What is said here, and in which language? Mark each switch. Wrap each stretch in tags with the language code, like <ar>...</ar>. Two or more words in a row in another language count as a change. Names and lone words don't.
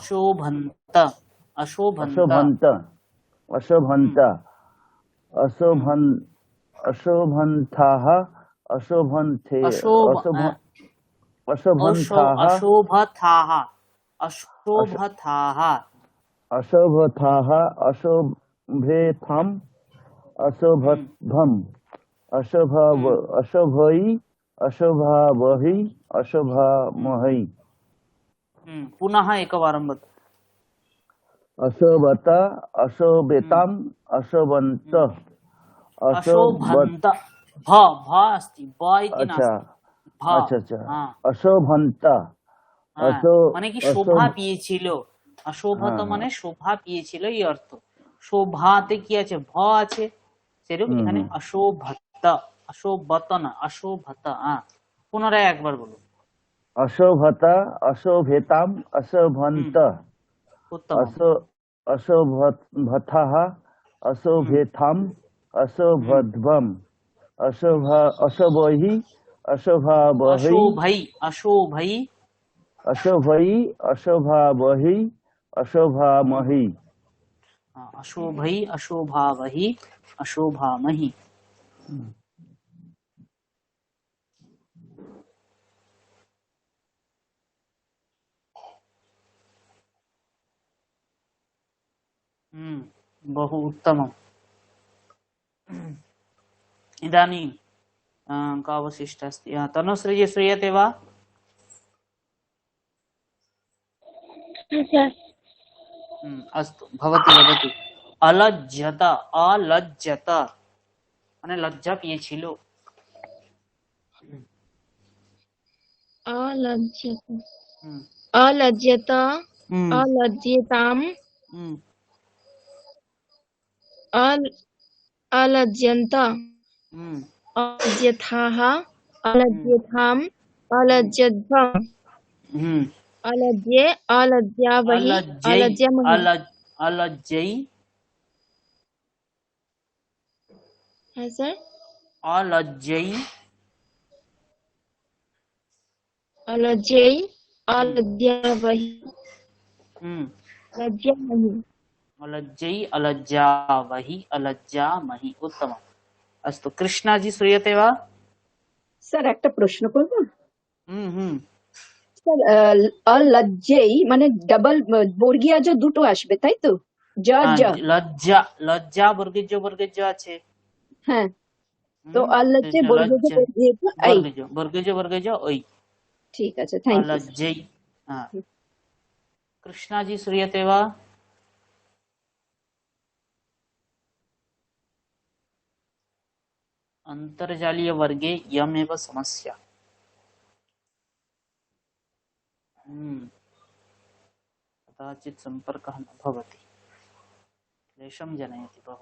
<sa>अशोभन्त, अशोभन्त, अशोभन्थाः, अशोभन्थे, अशोभन्थाः, अशोभथाः, अशोभेथाम्, अशोभध्वम्, अशोभै, अशोभावहि, अशोभामहै। पुनः एकवारं वद। अशोभत, अशोभेताम्, अशोभन्त, अशोभन्त, भ अस्ति, ब इति नास्ति। अच्छा, अशोभन्त,</sa> <bn>মানে কি শোভা পেয়েছিল, অশোভত হ্যাঁ, মানে শোভা পেয়েছিল এই অর্থ। শোভাতে কি আছে? ভ আছে, সেরকম এখানে অশোভত, অশোভত না, অশোভত। পুনরায় একবার বলুন।</bn> <sa>অশোভত, অশোভেতাম, অশোভন্ত, উত্তম। অশোভথাः, অশোভেথাম, অশোভধ্বম, অশোভহি, অশোভাবহৈ, অশোভৈ, অশোভৈ, অশোভৈ, অশোভাবহৈ, অশোভামহি। অশোভৈ, অশোভাবহি, অশোভামহি। बहु उत्तमम्। इदानीं का अवशिष्ट अस्ति? तनुश्री श्रूयते वा? अस्तु, भवती वदतु। अलज्जत, अलज्जत</sa> <bn>মানে লজ্জা পেয়েছিল।</bn> <sa>अलज्जत अलज्जत अलज्जेताम अलज्जन्त अलज्जथाः अलज्जेथाम अलज्जध्वम् अलज्जे अलज्जावहि अलज्जमहि। अलज्जै,</sa> <hi>है सर।</hi> <sa>अलज्जै, अलज्जै अलज्जावहि अलज्जामहि। अलज्जै अलज्जावहि अलज्जामहि। उत्तमम्। अस्तु, कृष्णाजी श्रूयते वा?</sa> <bn>স্যার একটা প্রশ্ন করবো? হুম। স্যার অলজ্জেই মানে ডাবল বর্গীয় জ দুটো আসবে তাই তো? জ জ। লজ্জা, লজ্জা বর্গীজ আছে। হ্যাঁ, তো অলজ্জে বর্গীজ ওই। ঠিক আছে,</bn> <en>thank you.</en> <sa>अलज्जै। कृष्णाजी श्रूयते वा? अंतर्जालीय वर्गे यमेव समस्या। कदाचित् सम्पर्कः न भवति, क्लेशं जनयति बहु।</sa>